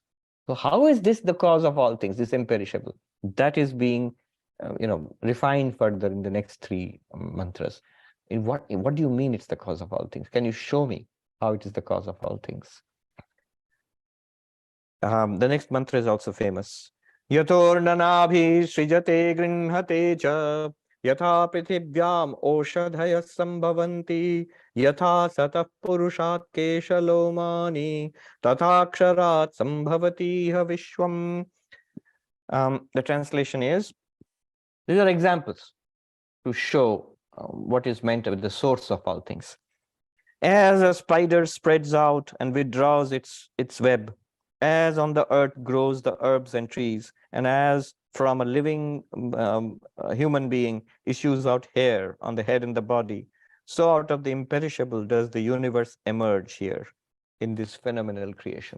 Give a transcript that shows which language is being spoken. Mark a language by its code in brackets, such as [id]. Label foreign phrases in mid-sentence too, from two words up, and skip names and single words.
[en] So how is this the cause of all things, this imperishable? That is being refined further in the next three mantras. What do you mean it's the cause of all things? Can you show me how it is the cause of all things? The next mantra is also famous. [sa] यथोर्णनाभिः सृजते गृह्णते च यथा पृथिव्याम् ओषधयः सम्भवन्ति यथा सतः पुरुषात् केशलोमानि तथाक्षरात् सम्भवति इह विश्वम्. [en] The translation is, these are examples to show what is meant with the source of all things. As a spider spreads out and withdraws its web, as on the earth grows the herbs and trees, and as from a living human being issues out hair on the head and the body, so out of the imperishable does the universe emerge here in this phenomenal creation.